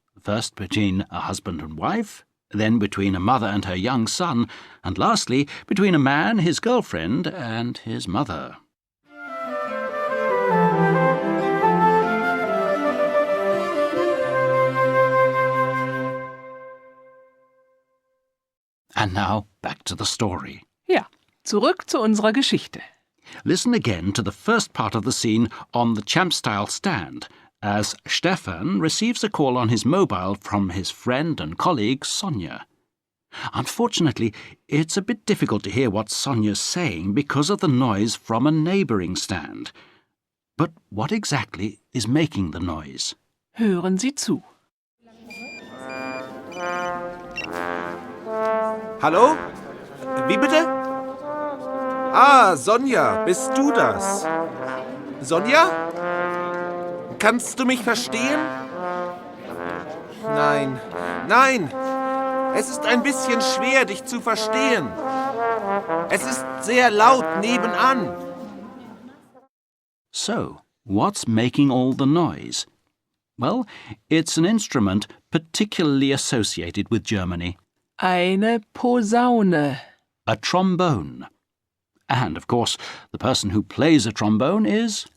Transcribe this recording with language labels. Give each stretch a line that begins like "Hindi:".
English: First between a husband and wife, then between a mother and her young son, and lastly between a man, his girlfriend, and his mother. And now back to the story.
German: Ja, zurück zu unserer Geschichte.
English: Listen again to the first part of the scene on the Champ-style stand as Stefan receives a call on his mobile from his friend and colleague Sonia. Unfortunately, it's a bit difficult to hear what Sonia's saying because of the noise from a neighbouring stand. But what exactly is making the noise?
German: Hören Sie zu. Hallo? Wie bitte? Ah, Sonja, bist du das? Sonja? Kannst du mich verstehen? Nein, nein. Es ist ein bisschen schwer, dich zu verstehen. Es ist sehr laut nebenan.
English: So, what's making all the noise? Well, it's an instrument particularly associated with Germany.
German: Eine Posaune.
English: A trombone. And, of course, the person who plays a trombone is